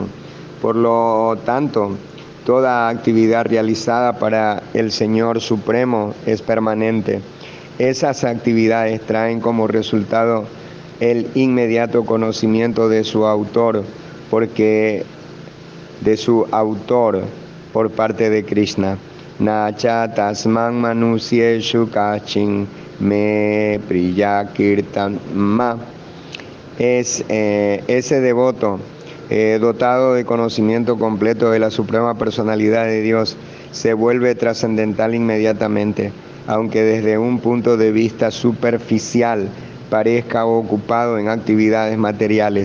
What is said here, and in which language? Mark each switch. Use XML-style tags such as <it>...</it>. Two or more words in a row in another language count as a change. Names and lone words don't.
<es>Por lo tanto, toda actividad realizada para el Señor Supremo es permanente. Esas actividades traen como resultado el inmediato conocimiento de su autor, por parte de Krishna.</es> <sa>Nacha tasman manusyeshu kachin me priya kirtan ma.</sa> <es>Ese devoto dotado de conocimiento completo de la suprema personalidad de Dios se vuelve trascendental inmediatamente, aunque desde un punto de vista superficial parezca ocupado en actividades materiales.</es>